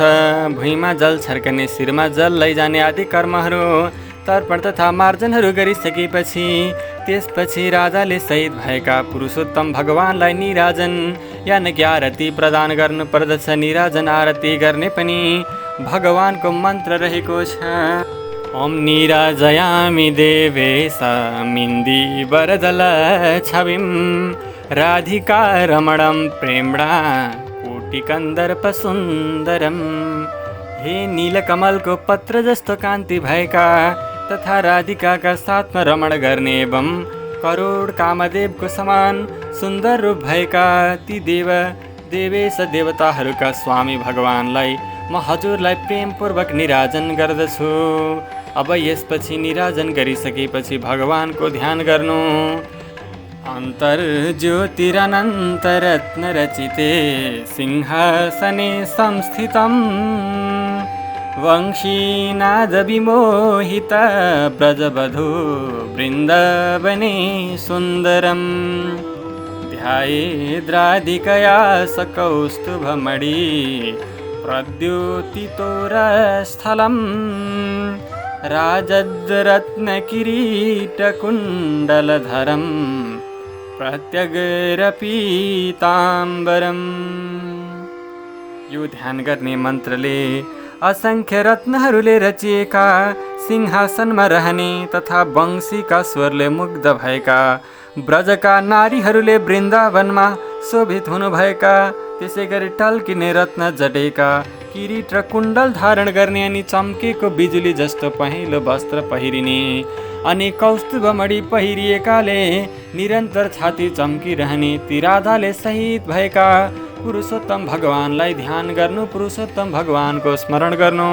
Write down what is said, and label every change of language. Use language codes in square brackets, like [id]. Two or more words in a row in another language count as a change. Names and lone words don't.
[ne] भुइँमा जल छर्कने, शिरमा जल लैजाने आदि कर्महरू तर्पण तथा मार्जनहरू गरिसकेपछि त्यसपछि राधाले सहित भएका पुरुषोत्तम भगवानलाई निराजन यानि आरती प्रदान गर्नुपर्दछ। निराजन आरती गर्ने पनि भगवानको मन्त्र रहेको छ। [sa] ओम निराजयामि देवेशमिन्दी वरदल छविं राधिका रमणं प्रेम्णा कोटिकन्दर्प सुन्दरम। [ne] हे नीलकमलको पत्र जस्तो कान्ति भएका तथा राधिकाका साथमा रमण गर्ने एवं करोड कामदेवको समान सुन्दर रूप भएका ती देवेश देवताहरूका स्वामी भगवानलाई म हजुरलाई प्रेमपूर्वक निराजन गर्दछु। अब यसपछि निराजन गरिसकेपछि भगवानको ध्यान गर्नु। [sa] अन्तर्ज्योतिरनन्तरत्नरचिते सिंहासने संस्थितं वंशीनादविमोहित ब्रजवधू वृन्दावने सुन्दरम् ध्यायेद्राधिकया सकौस्तुभमणि प्रद्योतितोरस्थलम् राजद्रत्नकिरीटकुण्डलधरम् प्रत्यगरपीताम्बरम्। [ne] यो ध्यान गर्ने मन्त्रले असंख्य रत्नहरूले रचिएका सिंहासनमा रहने तथा वंशीका स्वरले मुग्ध भएका ब्रजका नारीहरूले वृन्दावनमा शोभित हुनुभएका त्यसै गरी टल्किने रत्न जडेका किरीट र कुण्डल धारण गर्ने अनि चम्केको बिजुली जस्तो पहेँलो वस्त्र पहिरिने अनि कौस्तुभमणि पहिरिएकाले निरन्तर छाती चम्किरहने ती राधाले सहित भएका पुरुषोत्तम भगवानलाई ध्यान गर्नु, पुरुषोत्तम भगवानको स्मरण गर्नु।